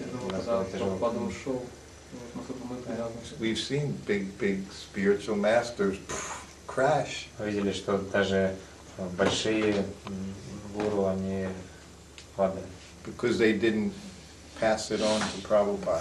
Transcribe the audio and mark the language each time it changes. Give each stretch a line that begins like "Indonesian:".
Russian: Когда Прабхупада ушел, насколько мы привязаны.
English: We've seen big spiritual masters crash.
Russian: Мы видели, что даже большие гуру, они падали.
English: Because they didn't pass it on to Prabhupada.